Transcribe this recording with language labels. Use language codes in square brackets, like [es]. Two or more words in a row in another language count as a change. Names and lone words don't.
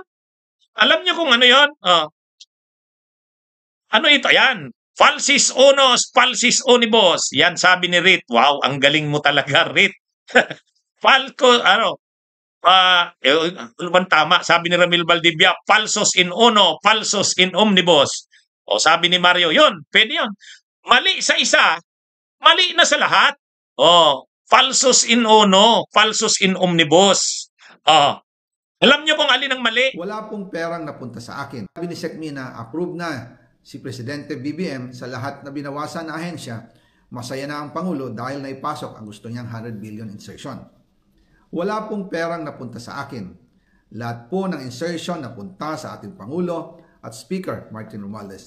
[tl] Alam niyo kung ano yon? Ano ito? Yan. [la] Falsis unos, falsis unibus. [tl] Yan, sabi ni Rit. Wow, ang galing mo talaga, Rit. Tama, sabi ni Ramil Valdivia, [la] falsos in uno, falsos in omnibus. [tl] O sabi ni Mario, yun, pwede yun. Mali sa isa, mali na sa lahat. [la] Falsos in uno, falsos in omnibus. [tl] Alam niyo kung alin ang mali? Wala pong perang napunta sa akin. Sabi ni Sec Mina, approve na si Presidente BBM sa lahat na binawasan na ahensya. Masaya na ang Pangulo dahil naipasok ang gusto niyang 100 [en] billion insertion. [tl] Wala pong perang napunta sa akin. Lahat po ng insertion napunta sa ating Pangulo at Speaker Martin Romualdez.